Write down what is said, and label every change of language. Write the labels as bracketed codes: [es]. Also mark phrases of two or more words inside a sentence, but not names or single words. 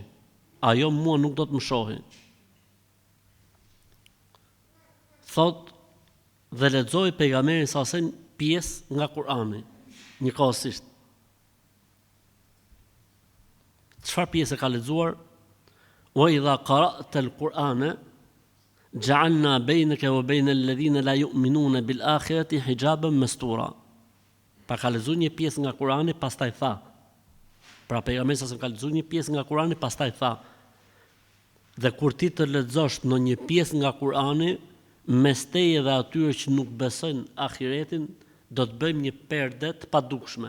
[sq] Ajo mua nuk do të më shohi. Thot, dhe lexoi pejgamberi [ar] صلى الله عليه وسلم [sq] pjesë nga Kur'ani, njëkohësisht. Çfarë pjesë ka lexuar? [ar] وإذا قرأت القرآن جعلنا بينك وبين الذين لا يؤمنون بالآخرة حجابا مستورا. [sq] Pa ka lexuar një pjesë nga Kur'ani, pastaj tha. Pra pejgamberi [ar] صلى الله عليه وسلم [sq] ka lexuar një pjesë nga Kur'ani, pastaj tha: Dhe kur ti të lexosh në një pjesë nga Kur'ani, mes teje dhe atyre që nuk besojnë ahiretin, do të bëjmë një perde të padukshme.